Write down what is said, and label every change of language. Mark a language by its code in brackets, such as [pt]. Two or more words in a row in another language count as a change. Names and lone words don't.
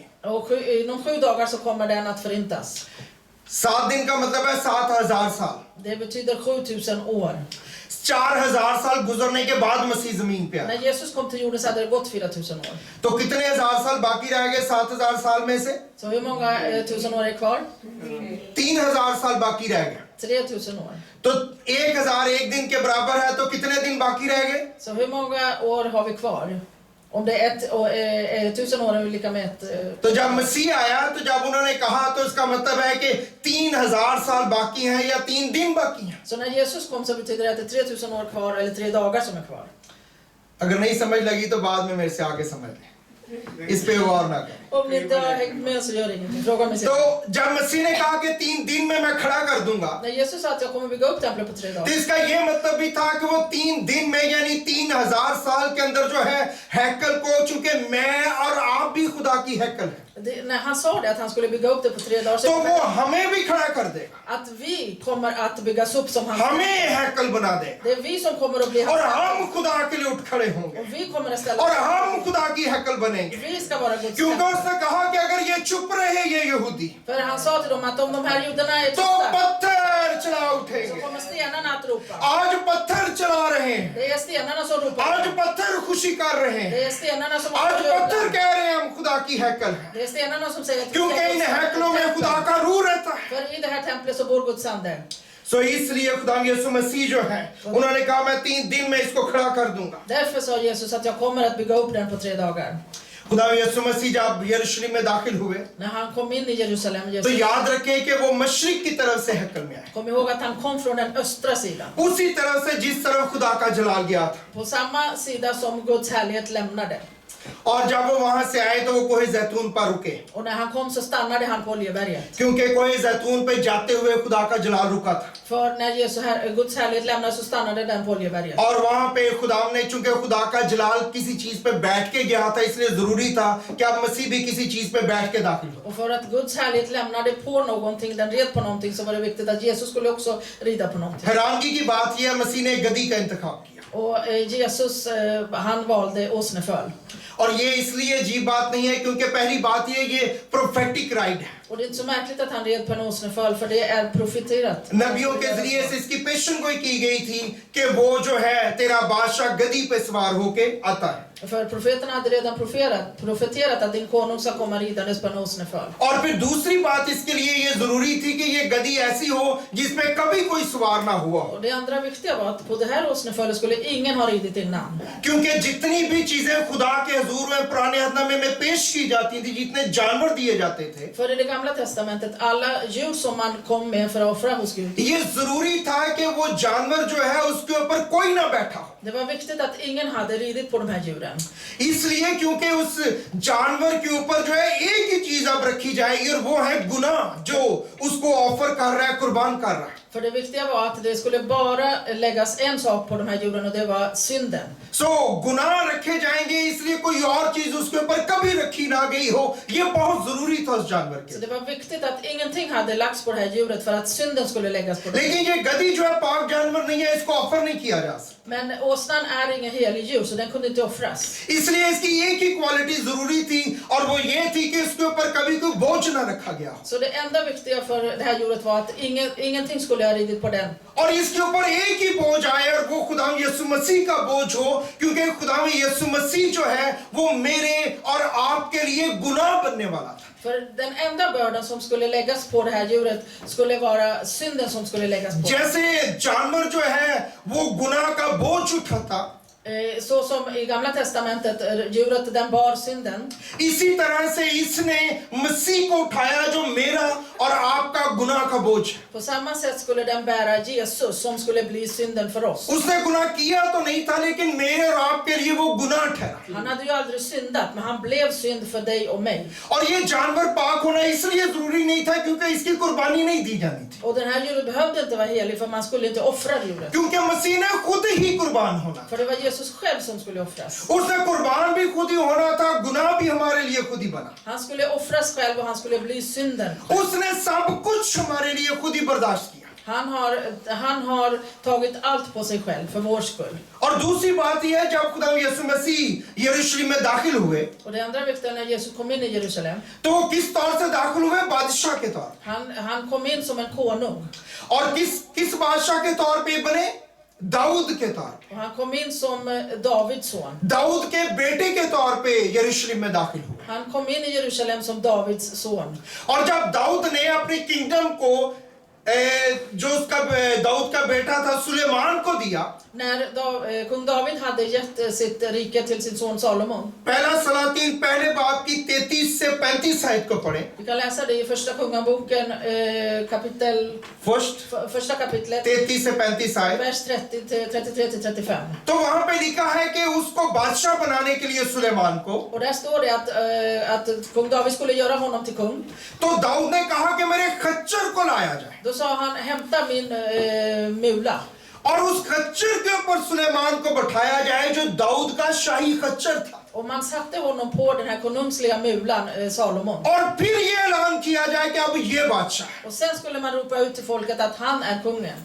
[sv] Och inom 7 dagar så kommer den att förintas. [ur] 7 دن کا مطلب ہے 7000 سال. [sv] Det betyder 7000 år. [ur] 4000 سال گزرنے کے بعد مسیح زمین پہ آیا. [sv] När Jesus kom till jorden så hade det gått 4000 år. [ur] تو کتنے ہزار سال باقی رہ گئے 7000 سال میں سے? [sv] Så hur många 1000 år är kvar? [ur] 3000 سال باقی رہ گئے. [sv] 3000 år. [ur] تو 1000 ایک دن کے برابر ہے، تو کتنے دن باقی رہ گئے? [sv] Så hur många år har vi kvar? Om det är 1000 år är lika med ett... [ur] تو جب مسیح آیا تو جب انہوں نے کہا تو اس کا مطلب ہے کہ 3000 سال باقی ہیں یا 3 دن باقی ہیں. [sv] Så när Jesus kom så betyder det att det är 3000 år kvar eller 3 dagar som är kvar. [ur] اگر نہیں سمجھ لگی تو بعد میں میرے سے آگے سمجھ لیں، اس پہ غور نہ کریں. [sv] Om ni inte har hängt med så gör det ingenting. Fråga mig sen. [ur] تو جب مسیح نے کہا کہ 3 دن میں میں کھڑا کر دوں گا, [sv] När Jesus sa att jag kommer bygga upp templet på 3 [ur] तो [sv] dagar. [ur] اس کا یہ مطلب بھی تھا کہ وہ 3 دن میں یعنی 3000 سال کے اندر جو ہے ہیکل کو، چونکہ میں اور آپ بھی خدا کی ہیکل ہے, [sv] När han sa det att han skulle bygga upp det på 3 dagar så [ur] تو وہ ہمیں بھی کھڑا کر دے گا, [sv] att vi kommer att byggas upp som han. [ur] ہمیں ہیکل بنا دے گا [sv] Det är vi som kommer att bli [ur] और [sv] hans. [ur] ہم خدا کے لیے اٹھ کھڑے ہوں گے [sv] Och vi kommer att ställa [ur] اور ہم خدا کی ہیکل بنیں گے. [sv] Vi ska vara Guds [ur] क्योंकि [sv] tempel. [ur] اس نے کہا کہ اگر یہ چپ رہے یہ یہودی [sv] För han sa till dem att om de här judarna är [ur] तो [sv] tysta [ur] پتھر چلا [sv] så [ur] उठेंगे। [sv] kommer stenarna att ropa. [ur] آج پتھر چلا رہے ہیں, [sv] Det är stenarna som [ur] आज [sv] ropar. [ur] پتھر خوشی کر رہے [sv] Det [ur] हैं, [sv] är stenarna som [ur] आज [sv] gör [ur] पत्थर [sv] det. [ur] کہہ رہے ہیں ہم خدا کی ہیکل ہے, [sv] Det är stenarna som säger att vi [ur] क्योंकि [sv] är [ur] इन [sv] Guds [ur] ہیکلوں میں خدا [sv] tempel. [ur] کا روح رہتا ہے. [sv] För i det här templet så bor Guds ande. [ur] سو اس لیے خدا یسوع مسیح جو ہے انہوں نے کہا میں 3 دن میں اس کو کھڑا کر دوں گا. [sv] Därför sa Jesus att jag kommer att bygga upp den på 3 dagar. [ur] خدا یسوع مسیح جب یروشلم میں داخل ہوئے [sv] När han kom in i Jerusalem, [ur] तो [sv] Jesus, [ur] یاد رکھیں کہ وہ مشرق کی طرف سے ہیکل میں آئے, [sv] kom ihåg att han kom från den östra sidan. [ur] اسی طرف سے جس طرف خدا کا جلال گیا تھا. [sv] På samma sida som Guds härlighet lämnade. [ur] اور جب وہ وہاں سے آئے تو وہ کوہِ زیتون پر رکے, [sv] Och när han kom så stannade han på Oljeberget. [ur] کیونکہ کوہِ زیتون پہ جاتے ہوئے خدا کا جلال رکا تھا [sv] För när Guds härlighet lämnade så stannade den på Oljeberget. [ur] اور وہاں پہ خدا نے، چونکہ خدا کا جلال کسی چیز پہ بیٹھ کے گیا تھا، اس لیے ضروری تھا کہ اب مسیح بھی کسی چیز پہ بیٹھ کے داخل ہو. [sv] Och för att Guds härlighet lämnade på någonting, den red på någonting, så var det viktigt att Jesus skulle också rida på någonting. [ur] حیرانگی کی بات یہ ہے مسیح نے گدھی کا انتخاب کیا, [sv] Och Jesus, han valde åsneföl. [ur] اور یہ اس لیے عجیب بات نہیں ہے کیونکہ پہلی بات یہ [en] prophetic ride [ur] है। [sv] Och det är inte så märkligt att han red på en åsneföl, för det är profeterat. [ur] نبیوں کے ذریعے سے اس کی پیشین گوئی کی گئی تھی کہ وہ جو ہے تیرا بادشاہ گدھی پہ سوار ہو کے آتا ہے, [sv] För profeterna hade redan profeterat att din konung ska komma ridandes på en åsneföl. [ur] اور پھر دوسری بات اس کے لیے یہ ضروری تھی کہ یہ گدھی ایسی ہو جس میں کبھی کوئی سوار نہ ہوا ہو, [sv] Och det andra viktiga var att på det här åsnefölet skulle ingen ha ridit innan. [ur] کیونکہ جتنی بھی چیزیں خدا کے حضور میں پرانے عہدنامے میں پیش کی جاتی تھی، جتنے جانور دیے جاتے تھے, [sv] För i det gamla testamentet, alla djur som man kom med för att offra hos Gud, [ur] یہ ضروری تھا کہ وہ جانور جو ہے اس کے اوپر کوئی نہ بیٹھا ہو, [sv] det var viktigt att ingen hade ridit på de här djuren. [ur] اس لیے کیونکہ اس جانور کے اوپر جو ہے ایک ہی چیز اب رکھی جائے گی اور وہ ہے گناہ جو اس کو آفر کر رہا ہے، قربان کر رہا ہے. [sv] För det viktiga var att det skulle bara läggas en sak på de här djuren, och det var synden. [ur] سو گناہ رکھے جائیں گے، اس لیے کوئی اور چیز اس کے اوپر کبھی رکھی نہ گئی ہو، یہ بہت ضروری تھا اس جانور [sv] Så [ur] के। [sv] det var viktigt att ingenting hade lagts på det här djuret för att synden skulle läggas på det. [ur] لیکن یہ گدھی جو ہے پاک جانور نہیں ہے، اس کو آفر نہیں کیا جا سکتا, [sv] Men åsnan är ingen helig djur, så den kunde inte offras. [ur] اس لیے اس کی ایک ہی کوالٹی ضروری تھی اور وہ یہ تھی کہ اس کے اوپر کبھی کوئی بوجھ نہ رکھا گیا, [sv] Så det enda viktiga för det här djuret var att ingenting skulle ha ridit på den. [ur] اور اس کے اوپر ایک ہی بوجھ آئے اور وہ خدا یسوع مسیح کا بوجھ ہو، کیونکہ خدا یسوع مسیح جو ہے وہ میرے اور آپ کے لیے گناہ بننے والا تھا. [sv] För den enda bördan som skulle läggas på det här djuret skulle vara synden som skulle läggas på. [ur] جیسے جانور جو ہے وہ گناہ کا بوجھ اٹھاتا, [sv] Så som i gamla testamentet, djuret den bar synden. [ur] اسی طرح سے اس نے مسیح کو اٹھایا جو میرا اور آپ کا گناہ کا بوجھ ہے. [sv] På samma sätt skulle den bära Jesus som skulle bli synden för oss. [ur] اس نے گناہ کیا تو نہیں تھا، لیکن میرے اور آپ کے لیے وہ گناہ ٹھہرا. [sv] Han hade ju aldrig syndat, men han blev synd för dig och mig. [ur] اور یہ جانور پاک ہونا اس لیے ضروری نہیں تھا کیونکہ اس کی قربانی نہیں دی جانی تھی, [sv] Och den här djuret behövde inte vara helig, för man skulle inte offra djuret. [ur] کیونکہ مسیح نے خود ہی قربان ہونا, [sv] För det var Jesus själv som skulle offras. [ur] اس نے قربان بھی خود ہی ہونا تھا، گناہ بھی ہمارے لیے خود ہی بنا. [sv] Han skulle offras själv och han skulle bli synden. [ur] اس نے سب کچھ ہمارے لیے خود ہی برداشت کیا. [sv] Han har tagit allt på sig själv för vår skull. [ur] اور دوسری بات یہ ہے، جب خدا یسوع مسیح یروشلم میں داخل ہوئے [sv] Och det andra viktiga, när Jesus kom in i Jerusalem, [ur] تو وہ کس طور سے داخل ہوئے? بادشاہ کے طور. [sv] han kom in som en konung. [ur] اور کس بادشاہ کے طور پہ بنے? داؤد کے طور پہ. [sv] Och han kom in som Davids son. [ur] داؤد کے بیٹے کے طور پہ یروشلم میں داخل ہوئے. [sv] Han kom in i Jerusalem som Davids son. [ur] اور جب داؤد نے اپنی کنگڈم کو جو اس کا داؤد کا بیٹا تھا سلیمان کو دیا, [sv] När kung David hade gett sitt rike till sin son Salomon. [ur] پہلا سلاطین پہلے باب کی 33 سے 35 آیت کو پڑھیں. [sv] Vi kan läsa det i första kungaboken första kapitlet [ur] 33 سے 35 آیت. [sv] vers 33 till 35. [ur] تو وہاں پہ لکھا ہے کہ اس کو بادشاہ بنانے کے لیے سلیمان کو, [sv] Och där står det att kung David skulle göra honom till kung. [ur] تو داؤد نے کہا کہ میرے خچر کو لایا جائے, [sv] Då sa han, hämta min mula. [ur] اور اس خچر کے اوپر سلیمان کو بٹھایا جائے جو داؤد کا شاہی خچر تھا, [sv] Och man satte honom på den här konungsliga mulan, Salomon. [ur] اور پھر یہ اعلان کیا جائے کہ اب یہ بادشاہ ہے. [sv] Och sen skulle man ropa ut till folket att han är kungen.